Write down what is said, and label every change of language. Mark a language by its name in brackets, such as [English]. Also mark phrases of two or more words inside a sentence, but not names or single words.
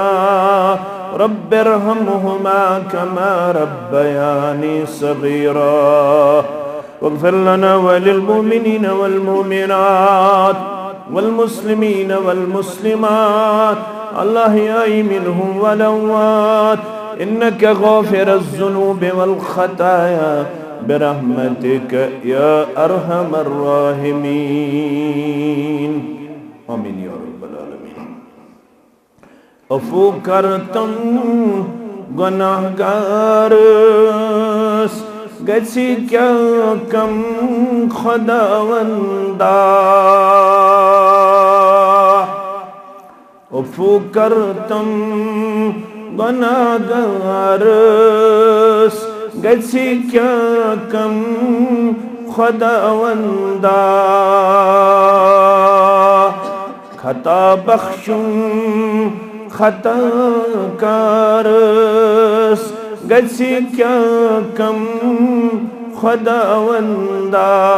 [Arabic] رب ارحمهما كما ربياني صغيرا واغفر لنا وللمؤمنين والمؤمنات والمسلمين والمسلمات الأحياء منهم والأموات إنك غافر الذنوب والخطايا برحمتك يا أرحم الراحمين آمين يا رب العالمين [Kashmiri] अफू करतम गुनाहगारस गसी क्या कम खुदावंदा अफू करतम गुनाहगारस गसी क्या कम खुदावंदा खता बख्शुम खता कारस गसी क्या कम खुदावंदा